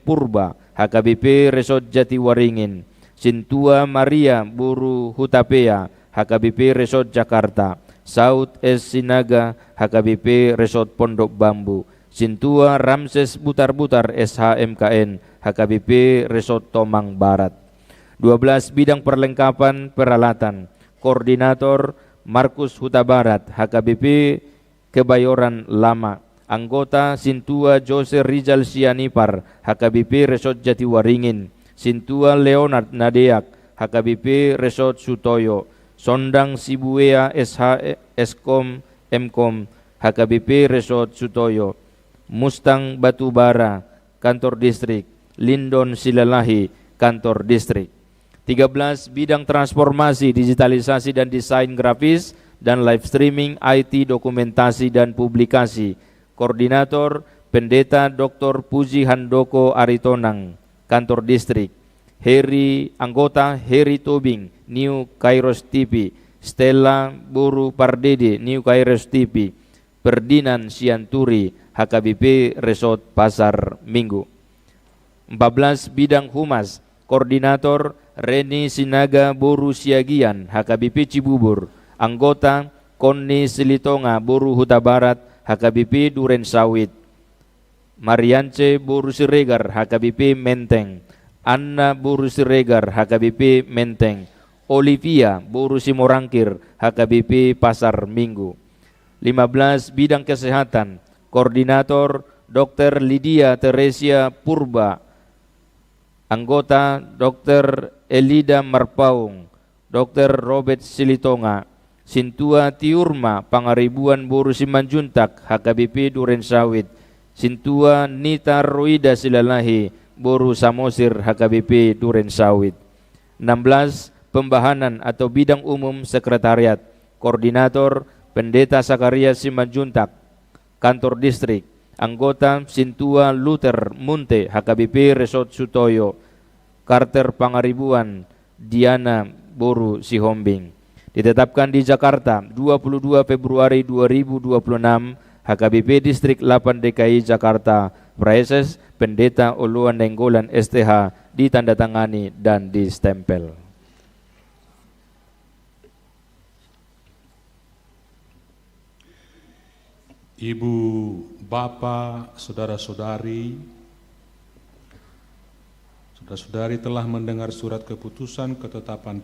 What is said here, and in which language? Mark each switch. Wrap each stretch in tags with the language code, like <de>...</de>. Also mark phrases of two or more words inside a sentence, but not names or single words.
<id>Purba HKBP Resort Jatiwaringin. Sintua Maria Boru Hutapea HKBP Resort Jakarta. Saud S. Sinaga HKBP Resort Pondok Bambu. Sintua Ramses Butar-Butar SHMKN HKBP Resort Tomang Barat. 12 bidang perlengkapan peralatan. Koordinator Markus Huta Barat HKBP Kebayoran Lama. Anggota Sintua Jose Rizal Sianipar HKBP Resort Jatiwaringin. Sintua Leonard Nadeak HKBP Resort Sutoyo. Sondang Sibuea SH Eskom Mkom HKBP Resort Sutoyo. Mustang Batubara Kantor Distrik. Lindon Silalahi Kantor Distrik. 13 bidang transformasi, digitalisasi dan desain grafis dan live streaming, IT, dokumentasi dan publikasi. Koordinator Pendeta Dr. Puji Handoko Aritonang Kantor Distrik. Anggota Heri Tobing New Kairos TV. Stella Boru Pardede New Kairos TV. Perdinan Sianturi HKBP Resort Pasar Minggu. 14 bidang humas. Koordinator Reni Sinaga Boru Siagian HKBP Cibubur. Anggota Konni Silitonga Boru Huta Barat HKBP Duren Sawit. Mariance Boru Siregar HKBP Menteng. Anna Boru Siregar HKBP Menteng. Olivia Boru Simorangkir HKBP Pasar Minggu. 15 bidang kesehatan. Koordinator Dr. Lydia Teresia Purba. Anggota Dr. Elida Marpaung. Dr. Robert Silitonga. Sintua Tiurma Pangaribuan Boru Simanjuntak HKBP Duren Sawit. Sintua Nita Roida Silalahi Boru Samosir HKBP Duren Sawit. 16 pembahanan atau bidang umum sekretariat. Koordinator Pendeta Sakaria Simanjuntak Kantor Distrik. Anggota Sintua Luther Munte HKBP Resort Sutoyo. Carter Pangaribuan Diana Boru Sihombing. Ditetapkan di Jakarta 22 Februari 2026 HKBP Distrik 8 DKI Jakarta. Praeses Pendeta Oluan Nenggolan STH ditandatangani dan distempel. Ibu, Bapak, Saudara-saudari, Saudara-saudari telah mendengar surat keputusan ketetapan</id>